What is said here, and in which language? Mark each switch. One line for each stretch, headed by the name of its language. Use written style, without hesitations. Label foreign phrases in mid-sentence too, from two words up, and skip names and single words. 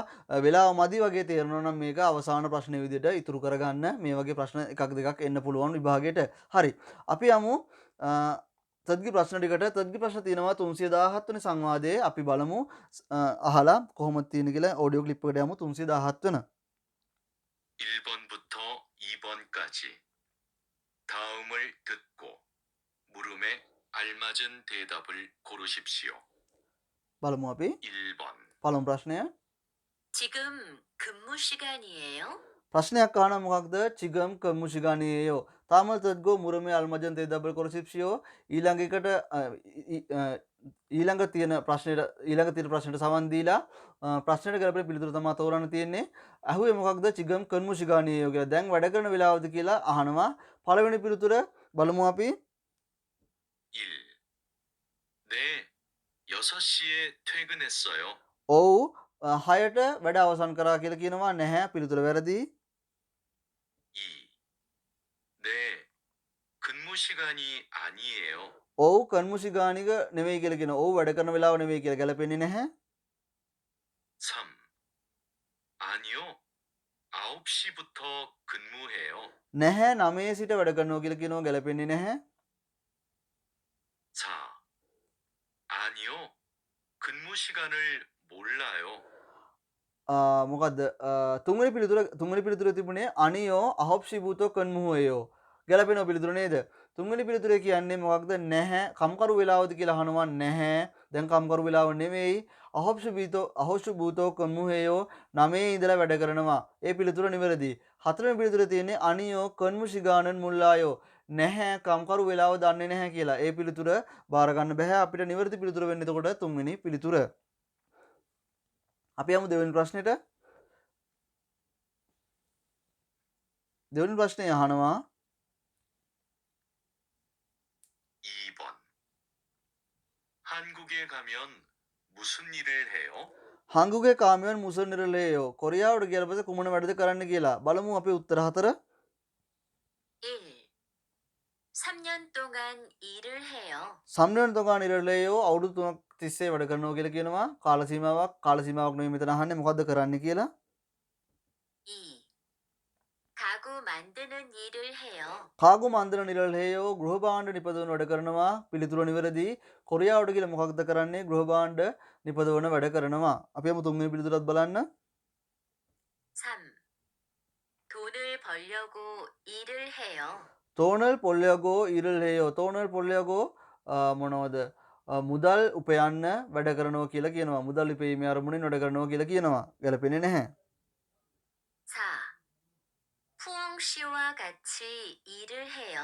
Sinhala: වෙලාව මදි වගේ තේරෙනවා නම් මේක අවසාන ප්‍රශ්නේ විදිහට ඉතුරු කරගන්න. මේ වගේ ප්‍රශ්න එකක් දෙකක් එන්න පුළුවන් විභාගයට. හරි. අපි යමු තද්ගි ප්‍රශ්න ටිකට. තද්ගි ප්‍රශ්න තියෙනවා 317 වෙනි සංවාදයේ. අපි බලමු අහලා කොහොමද තියෙන්නේ කියලා. ඔඩියෝ ක්ලිප් එකට යමු 317 වෙනි.
Korean: 1번부터 2번까지 다음을 듣고 물음에 알맞은 대답을 고르십시오.
Sinhala: බලමු අපි
Korean: 1번.
Sinhala: පළමු ප්‍රශ්නය.
Korean: 지금 근무 시간이에요?
Sinhala: ප්‍රශ්නයක් අහනවා මොකක්ද?
Korean: 지금 근무시간이에요. 다음을 듣고 물음에 알맞은 대답을 고르십시오
Sinhala: ඊළඟ එකට ඊළඟ තියෙන ප්‍රශ්නයට සවන් දීලා ප්‍රශ්නයට ගැලපෙන පිළිතුර තමයි තෝරන්න තියෙන්නේ. අහුවේ මොකක්ද?
Korean: 지금 근무시간이에요
Sinhala: කියලා. දැන් වැඩ කරන වෙලාවද කියලා අහනවා. පළවෙනි පිළිතුර බලමු අපි.
Korean: 1. 네, 6시에 퇴근했어요.
Sinhala: ඔව් 6ට වැඩ අවසන් කරා කියලා කියනවා. නැහැ පිළිතුර වැරදි.
Korean: 2. 네, 근무 시간이 아니에요.
Sinhala: ඔව් කම්මුෂිගානික නෙවෙයි කියලා කියනවා. ඔව් වැඩ කරන වෙලාව නෙවෙයි කියලා ගැලපෙන්නේ නැහැ.
Korean: 3. 아니요, 9시부터 근무해요.
Sinhala: නැහැ 9 සිට වැඩ කරනවා කියලා කියනවා ගැලපෙන්නේ නැහැ.
Korean: 4. 아니요, 근무 시간을 몰라요.
Sinhala: මොකක්ද තුන්වෙනි පිළිතුර තිබුණේ
Korean: 아니요 9시부터 근무해요
Sinhala: ගැලපෙන පිළිතුර නේද? තුන්වෙනි පිළිතුරේ කියන්නේ මොකක්ද? නැහැ කම්කරු වෙලාවද කියලා අහනවා. නැහැ දැන් කම්කරු වෙලාව නෙවෙයි.
Korean: 9시부터 근무해요
Sinhala: 9 ඉඳලා වැඩ කරනවා. ඒ පිළිතුර නිවැරදි. හතරවෙනි පිළිතුරේ තියෙන්නේ
Korean: 아니요 근무시간을 몰라요
Sinhala: නැහැ කම්කරු වෙලාව දන්නේ නැහැ කියලා. ඒ පිළිතුර බාර ගන්න බෑ. අපිට නිවැරදි පිළිතුර වෙන්නේ එතකොට තුන්වෙනි පිළිතුර. අපි යමු දෙවෙනි ප්‍රශ්නෙට. දෙවෙනි ප්‍රශ්නේ අහනවා
Korean: 2번. 한국에 가면 무슨 일을 해요? 한국에 가면 무슨 일을해요
Sinhala: කොරියාවට ගියලා පස්සේ කුමන වැඩද කරන්න කියලා. බලමු අපේ උත්තර හතර.
Korean: 1. 3년 동안 일을 해요. 3년 동안 일을해요
Sinhala: අවුරුදු 3ක් තිස්සේ වැඩ කරනවා කියලා කියනවා. කාල සීමාවක් නෙවෙයි මෙතන අහන්නේ මොකද්ද කරන්න කියලා.
Korean: 2. 가구 만드는 일을 해요. 가구 만드는 일을해요
Sinhala: ගෘහ භාණ්ඩ නිපදවන වැඩ කරනවා. පිළිතුර නිවැරදි. කොරියාවට ගිහලා මොකක්ද කරන්නේ? ගෘහ භාණ්ඩ නිපදවන වැඩ කරනවා. අපි යමු තුන්වෙනි පිළිතුරත් බලන්න.
Korean: 3. 돈을 벌려고 일을 해요. 돈을 벌려고 일을 해요 돈을 벌려고
Sinhala: මොනවද මුදල් උපයන්න වැඩ කරනවා කියලා කියනවා. මුදල් උපයීමේ අරමුණින් වැඩ කරනවා කියලා කියනවා. ගැලපෙන්නේ නැහැ.
Korean: 4. 푸엉 씨와 같이 일을 해요.